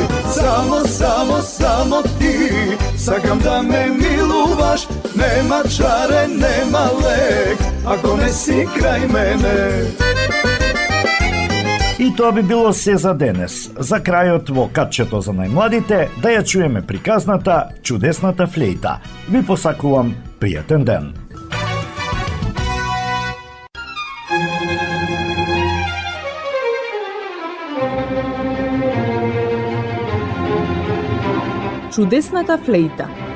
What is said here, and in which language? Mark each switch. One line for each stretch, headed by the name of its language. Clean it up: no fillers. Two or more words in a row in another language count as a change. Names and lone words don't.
Macedonian: Samo ti, sakam da me miluvaš, nema čare, nema lek, ako ne si kraj mene. И тоа би било се за денес. За крајот во катчето за најмладите да ја чуеме приказната Чудесната флејта. Ви посакувам пријатен ден. Чудесната флејта.